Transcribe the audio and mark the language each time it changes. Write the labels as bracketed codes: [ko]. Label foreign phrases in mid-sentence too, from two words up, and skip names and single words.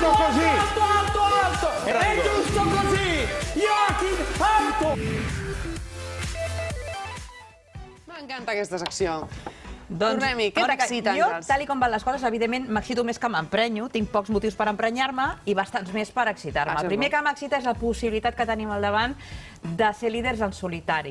[it] così! Alto, alto, alto! È giusto così! Joachim, alto! [ca] M'encanta aquesta secció. Doncs, Tornem-hi, què Mònica, t'excita, jo, Àngels? tal com van les coses, evidentment, m'excito més que m'emprenyo. Tinc pocs motius per emprenyar-me i bastants més per excitar-me. Això és El primer bo. que m'excita és la possibilitat que tenim al davant de ser líders en solitari.